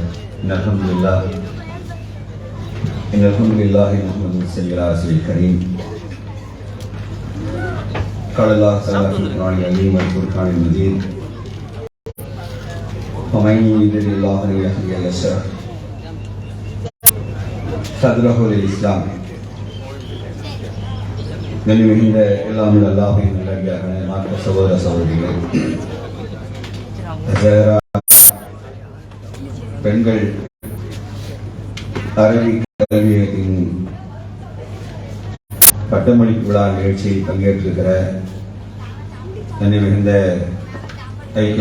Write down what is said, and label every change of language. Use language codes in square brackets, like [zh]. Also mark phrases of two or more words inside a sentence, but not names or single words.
[ar] إن الحمد لله نحمده ونصلي على رسوله الكريم. قال الله تعالى في القرآن العظيم والفرقان المجيد: ومن يرد الله أن يهديه يشرح صدره للإسلام. [ta] மிகுந்த எல்லாம் அல்லாஹ்வின் நல்லடியார்களே, மாற்ற சகோதர சகோதரிகளே, பெண்கள் அரபி கல்வியகத்தின் பட்டமளிப்பு விழா நிகழ்ச்சியில் பங்கேற்றிருக்கிற என்னை மிகுந்த ஐக்கிய